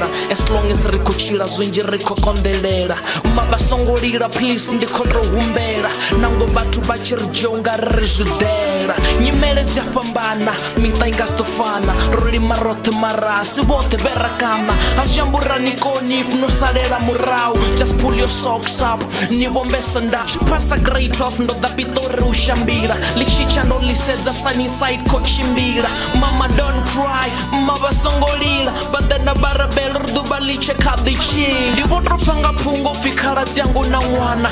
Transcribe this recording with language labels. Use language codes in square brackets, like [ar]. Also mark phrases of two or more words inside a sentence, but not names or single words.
[en] as long as [ve] ri khou tshila zwinzhi ri khou konḓelela mavha songo lila please ndi khou tou humbela nango vhathu vha tshi ri dzhia ungari ri zwidela nyimele dzi a fhambana miṱa i nga si ḓo fana ro lima roṱhe mara asi vhoṱhe vherakana a zwi amba uri ani koni if no salela murahu [en] just pull your socks up [ve] ni vhombesa nda tshi phasa grade 12 ndo ḓa piṱori u shambila ḽi tshitsha ndo ḽi sedza sunnyside khou tshimbila [en] mama don't cry [ve] mavha songo lila vhaḓana vharabela ri ḓuvha ḽitshe kha ḓi tshila ndi vho tou pfa nga phungo pfi khaladzi yangu na ṅwana